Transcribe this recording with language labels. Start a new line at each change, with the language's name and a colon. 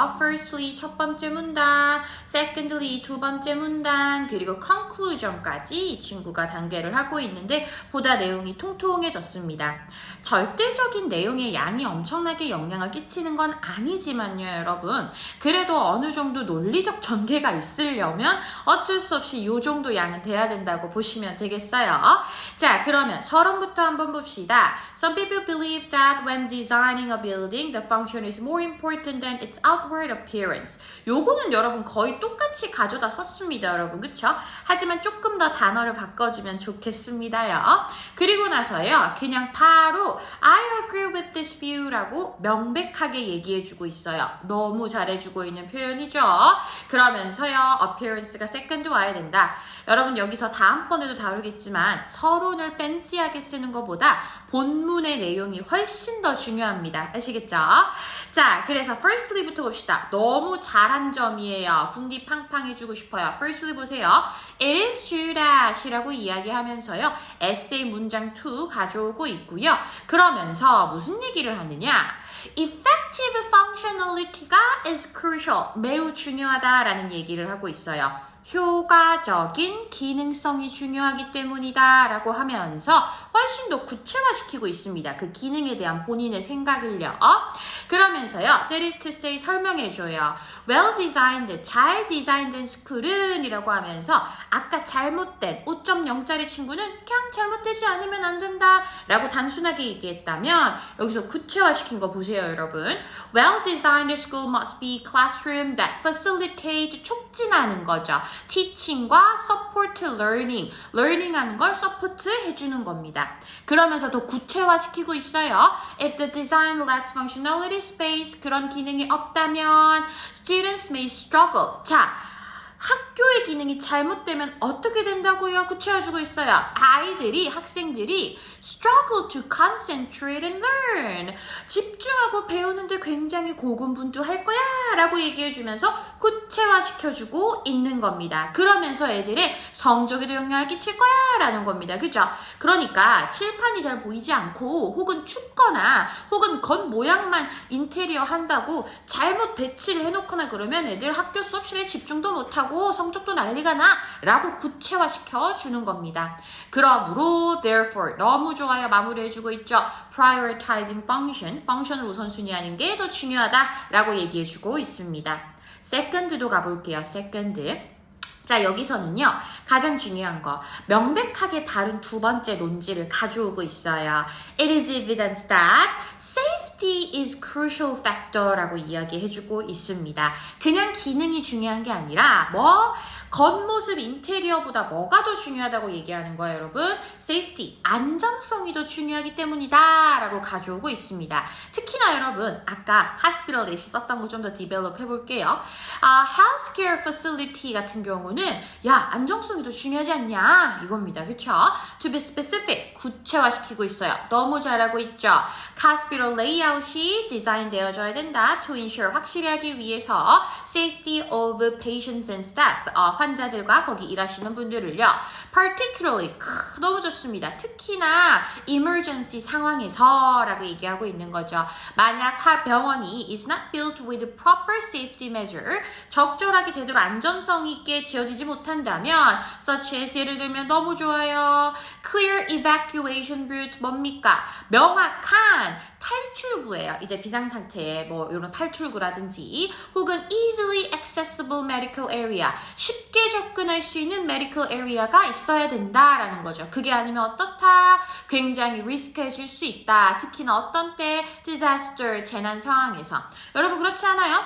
Korean: Firstly 첫 번째 문단, Secondly 두 번째 문단, 그리고 Conclusion까지 이 친구가 단계를 하고 있는데 보다 내용이 통통해졌습니다. 절대적인 내용의 양이 엄청나게 영향을 끼치는 건 아니지만요, 여러분. 그래도 어느 정도 논리적 전개가 있으려면 어쩔 수 없이 요 정도 양은 돼야 된다고 보시면 되겠어요. 자, 그러면 서론부터 한번 봅시다.
English: Some people believe that when designing a building, the function is more important than its outward appearance.
Korean: 요거는 여러분 거의 똑같이 가져다 썼습니다, 여러분. 그쵸? 하지만 조금 더 단어를 바꿔주면 좋겠습니다요. 그리고 나서요, 그냥 바로
English: I agree with this view
Korean: 라고 명백하게 얘기해주고 있어요. 너무 잘해주고 있는 표현이죠. 그러면서요, appearance가 second 와야 된다. 여러분 여기서 다음번에도 다루겠지만 서론을 팬시하게 쓰는 것보다 본문의 내용이 훨씬 더 중요합니다. 아시겠죠? 자, 그래서 firstly부터 봅시다. 너무 잘한 점이에요. 궁디 팡팡 해주고 싶어요. firstly 보세요.
English: It is true that
Korean: 이라고 이야기하면서요. 에세이 문장 2 가져오고 있고요. 그러면서 무슨 얘기를 하느냐? Effective functionality가
English: is crucial.
Korean: 매우 중요하다라는 얘기를 하고 있어요. 효과적인 기능성이 중요하기 때문이다 라고 하면서 훨씬 더 구체화시키고 있습니다. 그 기능에 대한 본인의 생각을요. 그러면서요.
English: That is to say
Korean: 설명해줘요.
English: Well designed,
Korean: 잘 디자인된 스쿨은 이라고 하면서 아까 잘못된 5.0짜리 친구는 그냥 잘못되지 않으면 안 된다 라고 단순하게 얘기했다면 여기서 구체화시킨 거 보세요 여러분.
English: Well designed school must be classroom that facilitate
Korean: 촉진하는 거죠.
English: teaching과 support learning, learning
Korean: 하는 걸
English: support
Korean: 해주는 겁니다. 그러면서 더 구체화시키고 있어요.
English: If the design lacks functionality space,
Korean: 그런 기능이 없다면
English: students may struggle.
Korean: 자, 학교의 기능이 잘못되면 어떻게 된다고요? 구체화주고 있어요. 아이들이, 학생들이
English: struggle to concentrate and learn.
Korean: 집중하고 배우는데 굉장히 고군분투할 거야 라고 얘기해주면서 구체화시켜주고 있는 겁니다. 그러면서 애들의 성적에도 영향을 끼칠 거야 라는 겁니다. 그죠? 그러니까 칠판이 잘 보이지 않고 혹은 춥거나 혹은 겉 모양만 인테리어 한다고 잘못 배치를 해놓거나 그러면 애들 학교 수업 시간에 집중도 못하고 성적도 난리가 나 라고 구체화시켜 주는 겁니다. 그러므로 therefore 너무 좋아요. 마무리해주고 있죠.
English: prioritizing function,
Korean: 펑션을 우선순위하는 게 더 중요하다 라고 얘기해주고 있습니다. second도 가볼게요. second. 자, 여기서는요, 가장 중요한 거, 명백하게 다른 두 번째 논지를 가져오고 있어요.
English: It is evident that safety is crucial factor
Korean: 라고 이야기해주고 있습니다. 그냥 기능이 중요한 게 아니라, 겉모습 인테리어보다 뭐가 더 중요하다고 얘기하는 거예요, 여러분? safety, 안전성이 더 중요하기 때문이다 라고 가져오고 있습니다. 특히나 여러분, 아까 hospital 대시 썼던 거 좀 더 디벨롭 해볼게요.
English: healthcare facility
Korean: 같은 경우는 야, 안정성이 더 중요하지 않냐? 이겁니다. 그쵸?
English: To be specific,
Korean: 구체화시키고 있어요. 너무 잘하고 있죠? hospital layout이 디자인되어져야 된다.
English: To ensure,
Korean: 확실히 하기 위해서
English: safety of patients and staff,
Korean: 환자들과 거기 일하시는 분들을요. particularly, 너무 좋습니다. 특히나 emergency 상황에서 라고 얘기하고 있는 거죠. 만약 병원이
English: is not built with proper safety measure,
Korean: 적절하게 제대로 안전성 있게 지어지지 못한다면
English: such as,
Korean: 예를 들면 너무 좋아요.
English: clear evacuation route
Korean: 뭡니까? 명확한 탈출구예요. 이제 비상상태에 이런 탈출구라든지 혹은
English: easily accessible medical area,
Korean: 쉽게 접근할 수 있는 medical area가 있어야 된다라는 거죠. 그게 아니면 어떻다? 굉장히 리스크해질 수 있다. 특히나 어떤 때 disaster, 재난 상황에서. 여러분 그렇지 않아요?